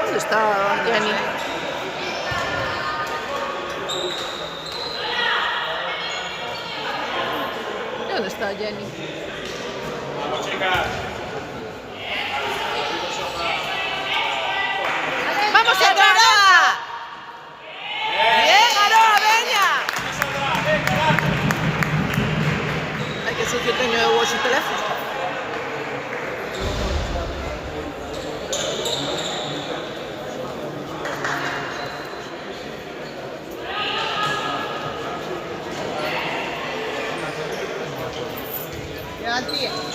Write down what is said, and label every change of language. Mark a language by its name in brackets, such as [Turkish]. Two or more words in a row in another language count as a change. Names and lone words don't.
[Spanish] ¿Dónde está Jenny? ¿Dónde está Jenny? Vamos, chicas. ¡Vamos, Aroa! ¡Bien, Aroa, [Galician] veña! [Spanish] Hay que solucionar [Galician] teño eu hoxe o teléfono. Garantía.